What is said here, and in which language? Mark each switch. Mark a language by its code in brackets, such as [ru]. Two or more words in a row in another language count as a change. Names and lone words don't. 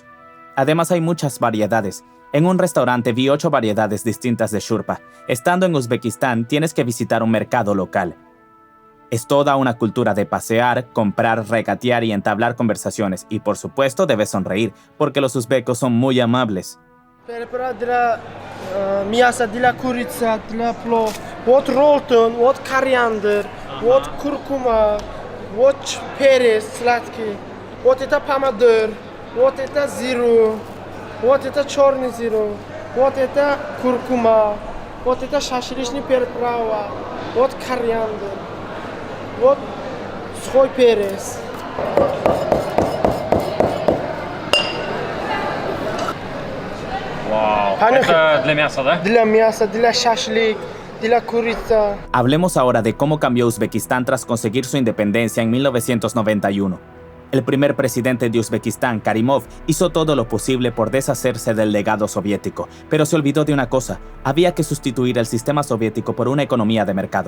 [es] Además hay muchas variedades. En un restaurante vi 8 variedades distintas de shurpa. Estando en Uzbekistán tienes que visitar un mercado local. Es toda una cultura de pasear, comprar, regatear y entablar conversaciones. Y por supuesto debes sonreír, porque los uzbecos son muy amables. [ru] Мясо для курицы, для плов. Вот ролтон, вот кориандр, вот куркума, вот перец сладкий, вот это помидор, вот это зиру, вот это черный зиру, вот это куркума, вот это шашлычный приправа, вот кориандр, вот сухой перец. Вау, это для мяса, да? Для мяса, для шашлык, для курицы. [es] Hablemos ahora de cómo cambió Uzbekistán tras conseguir su independencia en 1991. El primer presidente de Uzbekistán, Karimov, hizo todo lo posible por deshacerse del legado soviético, pero se olvidó de una cosa: había que sustituir el sistema soviético por una economía de mercado.